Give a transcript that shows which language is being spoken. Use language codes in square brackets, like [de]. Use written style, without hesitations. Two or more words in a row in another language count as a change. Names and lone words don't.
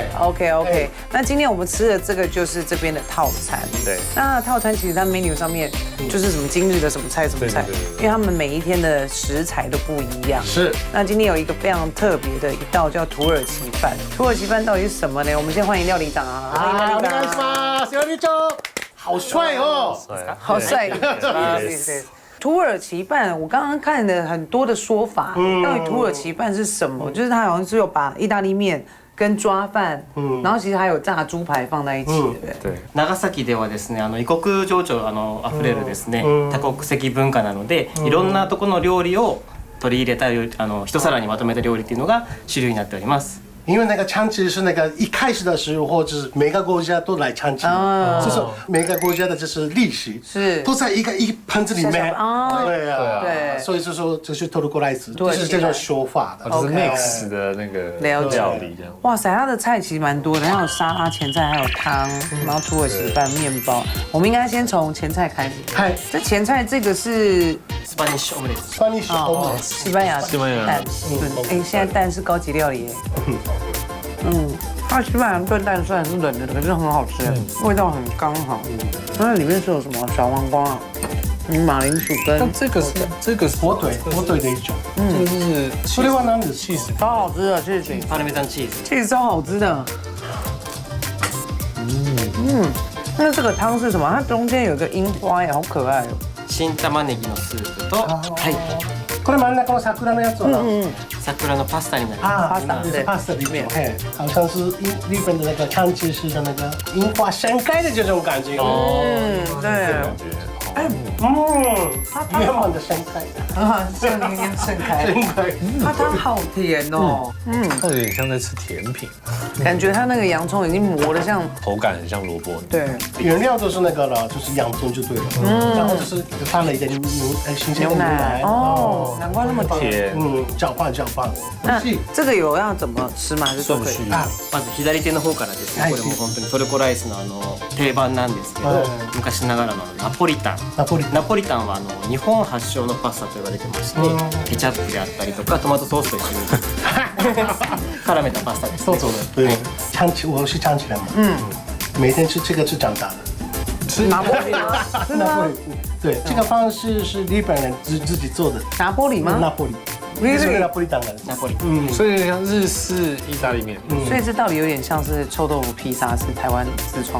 [zh] OK， 那今天我们吃的这个就是这边的套餐。对，那套餐其实它 menu 上面就是什么今日的什么菜什么菜，因为他们每一天的食材都不一样。是。那今天有一个非常特别的一道叫土耳其饭。土耳其饭到底是什么呢？我们先欢迎料理长啊！好， [ja] お願いします。料理長， [zh] 好帅哦，好帅。土耳其饭，我刚刚看了很多的说法，到底土耳其饭是什么？就是它好像是有把意大利面跟抓饭，然后其实还有炸猪排放在一起，对不对？对。 [ja] 長崎ではですね、異国情緒溢れるですね、多国籍文化なので、いろんなとこの料理を取り入れた一皿にまとめた料理っていうのが主流になっております。 [zh] 因为那个长崎是那个一开始的时候，或者是每个国家都来长崎，就是每个国家的就是历史是都在一盆子里面。哦，对啊，对，所以就说就是托鲁过来子，就是这种说法的。就是 mix 的那个料理这样。哇塞，它的菜其实蛮多的，还有沙拉、前菜，还有汤，然后土耳其饭、面包。我们应该先从前菜开始。嗨，这前菜这个是 [ja] スパニッシュオムレツ。スパニッシュオムレツ， [zh] 西班牙蛋炖。哎，现在蛋是高级料理耶。它西班牙炖蛋虽然是冷的，可是很好吃，味道很刚好。它里面是有什么小黄瓜、马铃薯跟这个是火腿的一种。这个是 [ja] それは何ですか？ [zh] 超好吃的，谢谢。 [ja] パルメザンチーズ。 [zh] 其实超好吃的。那这个汤是什么？它中间有个樱花耶，好可爱哦。 [ja] 新玉ねぎのスープと、はい、これ真ん中の桜のやつは？桜のパスタになり [zh] 啊， [ja] ます。 [zh] パスタ里面，嘿，好像是日本的那个长崎市的那个樱花盛开的这种感觉。对。圆满的盛开，啊，像那样盛开，盛开。它好甜哦，它有点像在吃甜品，感觉它那个洋葱已经磨得像，口感很像萝卜。对，原料都是那个了，就是洋葱就对了。然后就是放了一点新鲜的牛奶。哦，难怪那么甜。甜，搅拌。那这个有要怎么吃吗？还是都可以？ [ja] まず左手の方からですね、これも本当にトルコライスの定番なんですけど、昔ながらのナポリタン。ナポリタンは日本発祥のパスタと言われてまして、ケチャップであったりとかトマトソースと一緒に絡めたパスタです。そうそう [zh] 的，对，我是长崎人嘛，每天吃这个是长大的。吃拿玻璃吗？是吗？对，这个方式是日本人自己做的。拿玻璃吗？拿玻璃。是拿玻璃当然。ナポリ。所以像日式意大利面。所以这道理有点像是臭豆腐披萨，是台湾自创的